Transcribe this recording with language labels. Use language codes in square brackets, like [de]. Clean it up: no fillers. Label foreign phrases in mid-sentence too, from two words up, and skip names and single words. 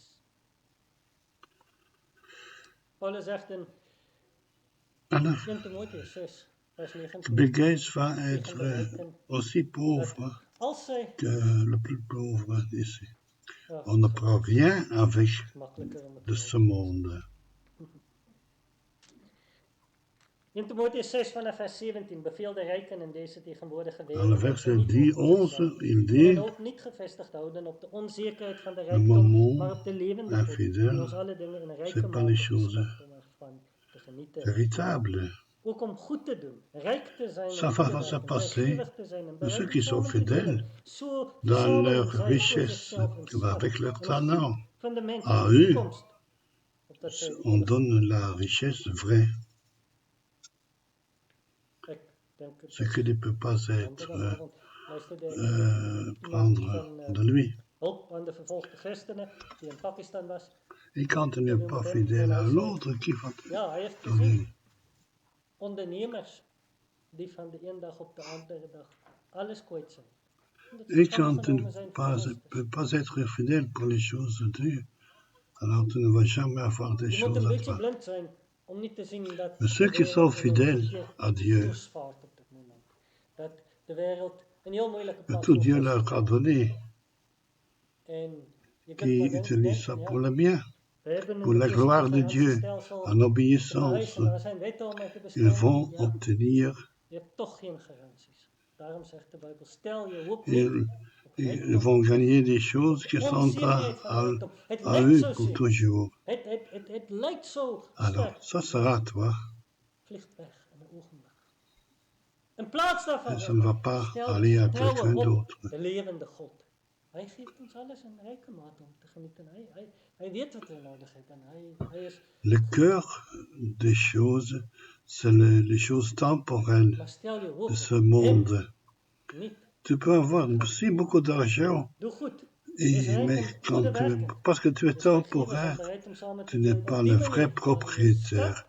[fr] Alors, Bill Gates va être aussi pauvre que le plus pauvre ici. On ne prend rien avec de ce monde. [nl] In Timotheus 6 vanaf vers 17 beveelt de rijken in deze tegenwoordige [fr] Dans le [nl] wereld [fr] verset 10-11, il dit, [nl] ook niet gevestigd houden op de onzekerheid van de [fr] le [nl] rijkdom, [fr] moment [nl] maar op de levende God, die [fr] infidèle, [nl] ons alle dingen in een rijke [fr] c'est pas [nl] mate [fr] les choses [nl] geschapt om ervan te genieten. [fr] véritables. [nl] Ook om goed te doen, rijk te zijn [fr] Ça [nl] in [fr] va [nl] goede [fr] se [nl] werken, [fr] passer [nl] vrijgevig te zijn en [fr] de ceux [nl] bereid om [fr] qui sont [nl] samen te delen. [fr] fidèles [nl] Zo [fr] dans [nl] verzamelen [fr] leur [nl] zij voor [fr] richesse, [nl] zichzelf een schat [fr] avec leur [nl] en een [fr] talent. [nl] goed fundament [fr] À [nl] voor de [fr] eux, [nl] toekomst. Opdat zij [fr] on donne la richesse vraie, [nl] ik denk het [fr] ce que ne peut pas être [nl] donderdagavond luisterde ik [fr] prendre de lui. [nl] hulp aan de vervolgde christenen die in Pakistan was. [fr] Et quand on n'est pas fidèle à l'autre, qui va [nl] Ja, hij heeft te gezien [fr] donner? [nl] ondernemers die van de ene dag op de andere dag alles kwijt zijn. [fr] Et quand tu ne peux pas être fidèle pour les choses de Dieu, alors tu ne vas jamais avoir des [nl] Je moet [fr] choses [nl] een [fr] à [nl] beetje [fr] toi. [nl] blind zijn om niet te zien dat [fr] Mais ceux qui sont fidèles à Dieu, [nl] toesvaart op dit moment. Dat de wereld een heel moeilijke [fr] que [nl] pad [fr] tout Dieu leur a donné, [nl] en je kunt [fr] qui [nl] maar [fr] utilisent ça [nl] denken, [fr] pour le bien, [nl] we hebben [fr] pour la gloire de Dieu, en obéissance, ils vont obtenir, [nl] je hebt toch geen garanties. Daarom zegt de Bijbel, stel je hoop [fr] ils vont gagner des choses qui sont à eux pour toujours. [nl] Het lijkt zo [fr] Alors, ça sera à toi. [nl] Vliegt weg in een ogenblik. In plaats daarvan, [fr] Et ça ne va pas aller à quelqu'un d'autre. [nl] de levende God. Hij geeft ons alles in rijke mate om te genieten. Hij weet wat we nodig hebben. Hij is... [fr] Le cœur des choses, c'est les choses temporelles de ce monde. Tu peux avoir aussi beaucoup d'argent, parce que tu es temporaire, tu n'es pas le vrai propriétaire.